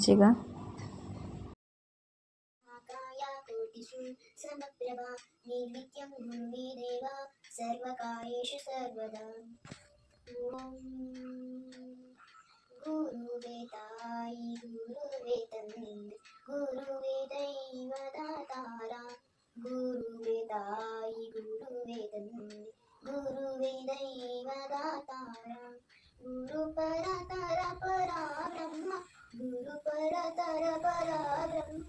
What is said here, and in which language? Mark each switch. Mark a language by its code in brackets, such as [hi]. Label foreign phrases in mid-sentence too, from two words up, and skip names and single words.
[kn] ಈಗ [sa] ಸಮಪ್ರಭಾ ನಿರ್ವಿದ್ಯಂ ಗುರುವೇ ದೇವ ಸರ್ವಕಾರ್ಯೇಷು ಸರ್ವದಾ. [kn] ಓಂ ಗುರುವೇ ತಾಯಿ ಗುರುವೇ ತಂದೆ ಗುರುವೇ ದೈವ ದಾತಾರ. ಗುರುವೇ ತಾಯಿ ಗುರುವೇ ತಂದೆ ಗುರುವೇ ದೈವ ದಾತಾರ. ಗುರು ಪರತರ ಪರಾ ಬ್ರಹ್ಮ ಗುರು ಪರತರ ಪರಾ ಬ್ರಹ್ಮ.